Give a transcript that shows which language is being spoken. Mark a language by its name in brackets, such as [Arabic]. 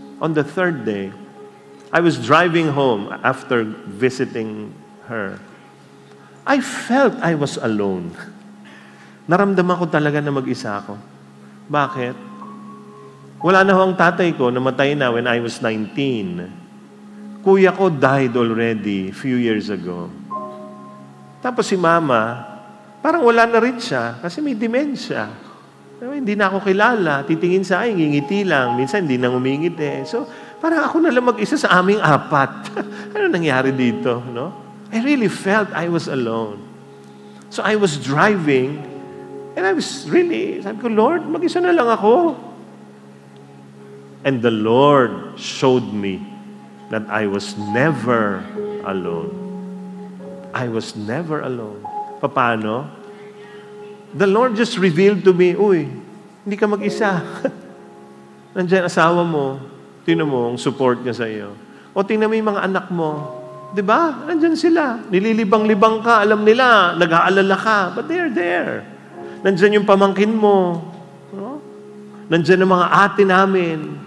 [English] On the third day, I was driving home after visiting her. I felt I was alone. [Filipino] Naramdaman ko talaga na mag-isa ako. Bakit? Wala na ho ang tatay ko, namatay na [English] when I was 19. Kuya ko died already few years ago. [Filipino] Tapos si Mama, parang wala na rin siya kasi may dementia. Hindi na ako kilala. Titingin sa akin, ngingiti lang. Minsan hindi na umingiti. So, parang ako na lang mag-isa sa aming apat. Ano nangyari dito? No? [English] I really felt I was alone. So I was driving and I was really, [Filipino] sabi ko, Lord, mag-isa na lang ako. [English] And the Lord showed me that I was never alone. I was never alone. [Filipino] Paano? [English] The Lord just revealed to me, [Filipino] hindi ka mag-isa. Nandiyan asawa mo, tingnan mo ang support niya sa iyo. O tingnan mo yung mga anak mo. Di ba? Nandiyan sila. Nililibang-libang ka, alam nila, nag-aalala ka, [English] but they're there. [Filipino] Nandiyan yung pamangkin mo. No? Nandiyan ang mga ate namin.